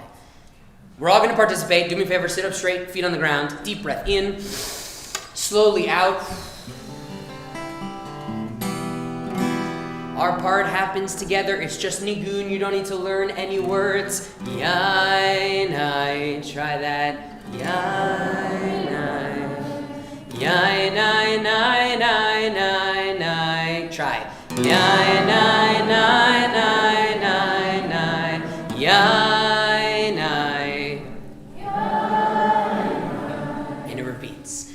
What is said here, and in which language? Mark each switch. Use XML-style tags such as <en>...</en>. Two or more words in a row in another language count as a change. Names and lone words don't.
<en>We're all going to participate. Do me a favor, sit up straight, feet on the ground, deep breath in, slowly out. Our part happens together. It's just nigun. You don't need to learn any words. Yainai, try that. Yainai, yainai, nai, nai, nai, nai. Try. Yainai, nai, nai, nai, nai. Yainai. And it repeats.</en>